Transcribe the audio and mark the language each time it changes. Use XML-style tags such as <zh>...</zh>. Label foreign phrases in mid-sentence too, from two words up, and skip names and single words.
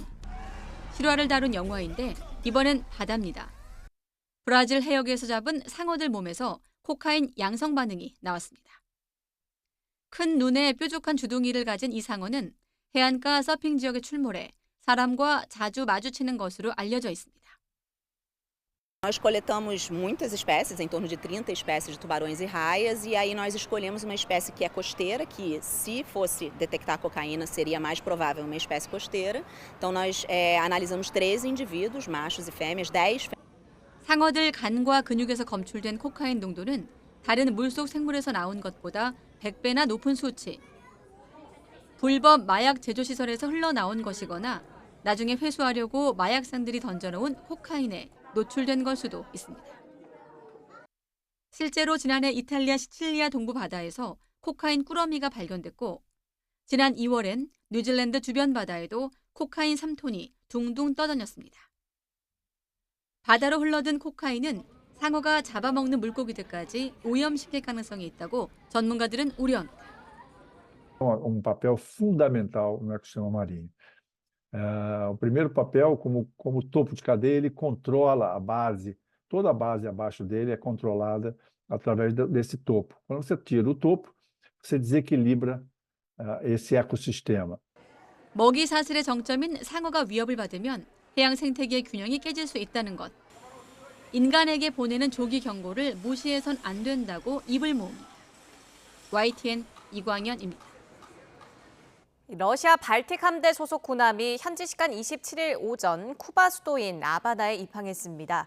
<ko>실화를 다룬 영화인데 이번엔 바다입니다. 브라질 해역에서 잡은 상어들 몸에서 코카인 양성 반응이 나왔습니다. 큰 눈에 뾰족한 주둥이를 가진 이 상어는 해안가 서핑 지역에 출몰해 사람과 자주 마주치는 것으로 알려져 있습니다.</ko> <pt>Nós coletamos muitas espécies, em torno de 30 espécies de tubarões e raias, e aí nós escolhemos uma espécie que é costeira, que se fosse detectar cocaína seria mais provável uma espécie costeira. Então nós analisamos 13 indivíduos, machos e fêmeas, 10</pt> <ko>상어들 간과 근육에서 검출된 코카인 농도는 다른 물속 생물에서 나온 것보다 100배나 높은 수치. 불법 마약 제조시설에서 흘러나온 것이거나 나중에 회수하려고 마약상들이 던져놓은 코카인에 노출된 걸 수도 있습니다. 실제로 지난해 이탈리아 시칠리아 동부 바다에서 코카인 꾸러미가 발견됐고 지난 2월엔 뉴질랜드 주변 바다에도 코카인 3톤이 둥둥 떠다녔습니다. 바다로 흘러든 코카인은 상어가 잡아먹는 물고기들까지 오염시킬 가능성이 있다고 전문가들은 우려합니다.</ko> <pt>papel fundamental no ecossistema marinho. O primeiro papel, como topo de cadeia, ele controla a base, toda a base abaixo dele é controlada através desse topo. Quando você tira o topo, você desequilibra esse ecossistema.</pt> <ko>먹이 사슬의 정점인 상어가 위협을 받으면 해양 생태계의 균형이 깨질 수 있다는 것. 인간에게 보내는 조기 경고를 무시해선 안 된다고 입을 모읍니다. YTN 이광현입니다. 러시아 발틱 함대 소속 군함이 현지 시간 27일 오전 쿠바 수도인 아바나에 입항했습니다.</ko>